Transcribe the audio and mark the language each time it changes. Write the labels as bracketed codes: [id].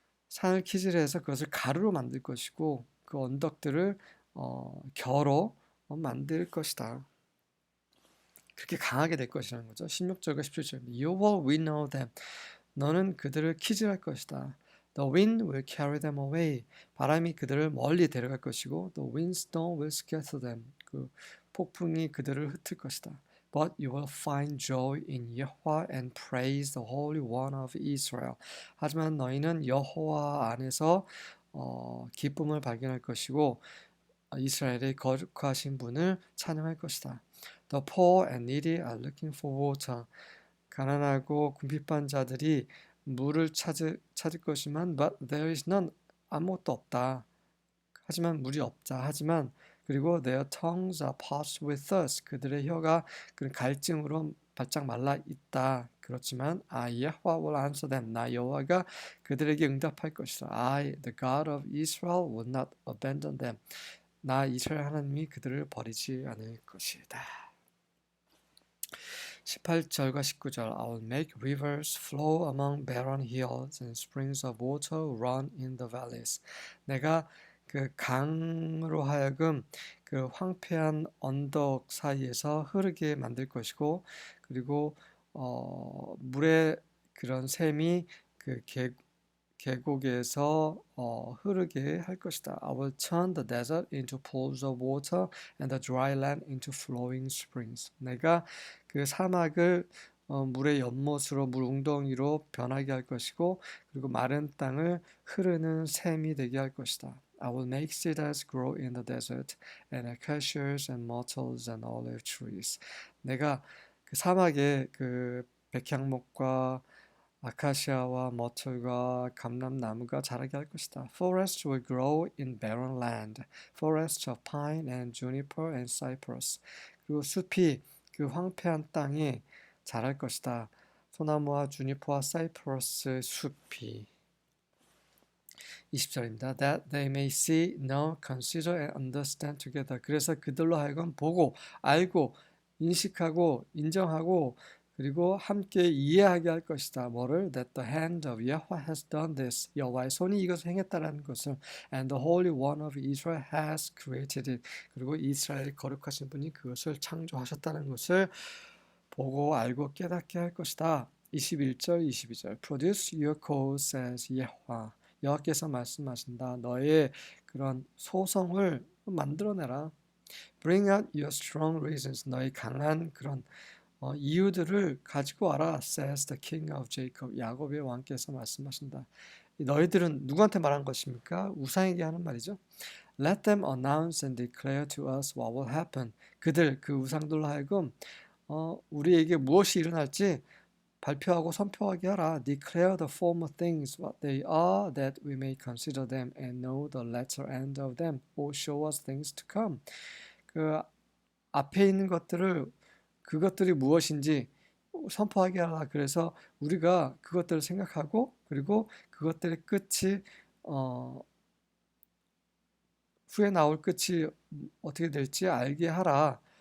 [ko] 산을 키질해서 그것을 가루로 만들 것이고 그 언덕들을 겨로 만들 것이다. 그렇게 강하게 될 것이라는 거죠. 16절과 17절. [en] You will winnow them. [ko] 너는 그들을 키질할 것이다. [en] The wind will carry them away. [ko] 바람이 그들을 멀리 데려갈 것이고 [en] The windstorm will scatter them. [ko] 그 폭풍이 그들을 흩을 것이다. [en] But you will find joy in Yahweh and praise the Holy One of Israel. [ko] 하지만 너희는 여호와 안에서 기쁨을 발견할 것이고 이스라엘의 거룩하신 분을 찬양할 것이다. [en] The poor and needy are looking for water. [ko] 가난하고 궁핍한 자들이 물을 찾을 것이지만 [en] but there is none. [ko] 아무것도 없다. 하지만 물이 없자. 하지만 그리고 [en] their tongues are parched with thirst. [ko] 그들의 혀가 그런 갈증으로 바짝 말라 있다. 그렇지만 [en] I, Yahweh will answer them. [ko] 나 여호와가 그들에게 응답할 것이다. [en] I, the God of Israel, will not abandon them. [ko] 나 이스라엘 하나님이 그들을 버리지 않을 것이다. 18절과 19절. [en] I will make rivers flow among barren hills and springs of water run in the valleys. [ko] 내가 그 강으로 하여금 그 황폐한 언덕 사이에서 흐르게 만들 것이고 그리고 물의 그런 샘이 그 계곡에서 흐르게 할 것이다. [en] I will turn the desert into pools of water and the dry land into flowing springs. [ko] 내가 그 사막을 물의 연못으로 물 웅덩이로 변하게 할 것이고 그리고 마른 땅을 흐르는 샘이 되게 할 것이다. [en] I will make cedars grow in the desert and acacias and myrtles and olive trees. [ko] 내가 그 사막에 그 백향목과 아카시아와 머틀과 감람나무가 자라게 할 것이다. [en] Forests will grow in barren land. Forests of pine and juniper and cypress. [ko] 그리고 숲이 그 황폐한 땅에 자랄 것이다. 소나무와 주니퍼와 사이프러스 숲이. 20절입니다. [en] That they may see, know, consider and understand together. [ko] 그래서 그들로 하여금 보고, 알고, 인식하고, 인정하고, 그리고 함께 이해하게 할 것이다. 뭐를? [en] That the hand of Yahweh has done this. [ko] 여호와의 손이 이것을 행했다라는 것을. [en] And the Holy One of Israel has created it. [ko] 그리고 이스라엘 거룩하신 분이 그것을 창조하셨다는 것을 보고 알고 깨닫게 할 것이다. 21절, 22절. [en] Produce your cause, says Yahweh. [ko] 여호와께서 말씀하신다. 너의 그런 소성을 만들어내라. [en] Bring out your strong reasons. [ko] 너의 강한 그런 이유들을 가지고 와라. [en] Says the King of Jacob. [ko] 야곱의 왕께서 말씀하신다. 너희들은 누구한테 말한 것입니까? 우상에게 하는 말이죠. [en] Let them announce and declare to us what will happen. [ko] 그들, 그 우상들로 하여금 우리에게 무엇이 일어날지 발표하고 선포하게 하라. [en] Declare the former things what they are, that we may consider them and know the latter end of them, or show us things to come. [ko] 그 앞에 있는 것들을 그것들이 무엇인지 선포하게 하라. 그래서 우리가 그것들을 생각하고 그리고 그것들의 끝이 후에 나올 끝이 어떻게 될지 알게 하라.